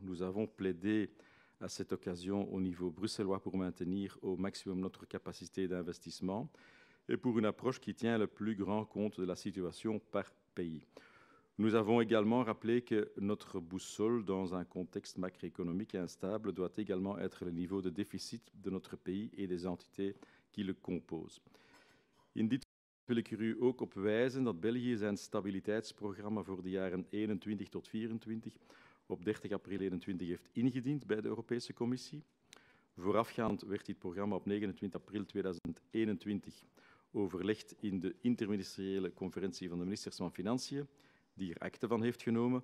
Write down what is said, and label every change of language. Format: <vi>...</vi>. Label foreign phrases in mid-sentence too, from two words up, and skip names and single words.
<fr>Nous avons plaidé à cette occasion au niveau bruxellois pour maintenir au maximum notre capacité d'investissement et pour une approche qui tient le plus grand compte de la situation par pays. Nous avons également rappelé que notre boussole, dans un contexte macroéconomique instable, doit également être le niveau de déficit de notre pays et des entités qui le composent.</fr> <nl>In dit wil ik er u ook op wijzen dat België zijn stabiliteitsprogramma voor de jaren 21 tot 24 op 30 april 21 heeft ingediend bij de Europese Commissie. Voorafgaand werd dit programma op 29 april 2021 overlegd in de interministeriële conferentie van de ministers van Financiën, die er akte van heeft genomen.</nl>